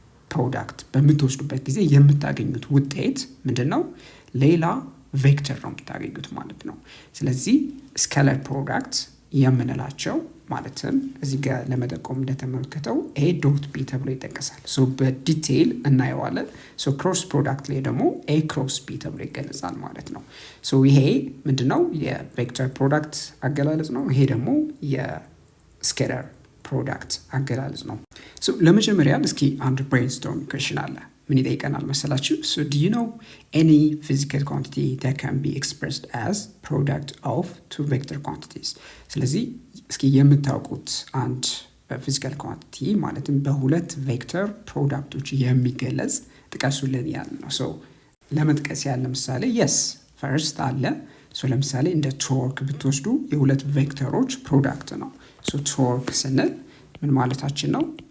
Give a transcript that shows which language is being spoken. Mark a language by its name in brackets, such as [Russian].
[Amharic] ፕሮዳክት በምትወስዱበት ጊዜ የምታገኙት ውጤት ምንድነው ሌላ ቬክተር ነው የምታገኙት ማለት ነው። ስለዚህ ስኬለር ፕሮዳክት የምንላቸው ማለትም እዚህ ጋር ለመጠቆም እንደተመለከተው ኤ ዶት ቢ ተብሎ ይጠቀሳል። በዲቴይል እናየዋለን። ክሮስ ፕሮዳክት ላይ ደግሞ ኤ ክሮስ ቢ ተብሎ ይገለጻል ማለት ነው። ይሄ ምንድነው የቬክተር ፕሮዳክት አገላለጽ ነው። ይሄ ደግሞ የስኬለር ፕሮዳክት አገላለጽ ነው። ለመጀመሪያ እስኪ አንድ ብሬንስቶርም ኩዌስችን አለ። ምን ይጠይቀናል መሰላችሁ? [English] do you know any physical quantity that can be expressed as product of two vector quantities? [Amharic] ስለዚህ እስኪ የምታውቁት አንድ ፊዚካል ኳንቲቲ ማለትም በሁለት ቬክተር ፕሮዳክቶች የሚገለጽ ጥቀሱልን ያለ ነው። ለመጥቀስ ያለ ምሳሌ [English] yes first [Amharic] አለ። ለምሳሌ እንደ ቶርክ ብትወስዱ የሁለት ቬክተሮች ፕሮዳክት ነው። ቶርክ ስንል ምን ማለታችን ነው?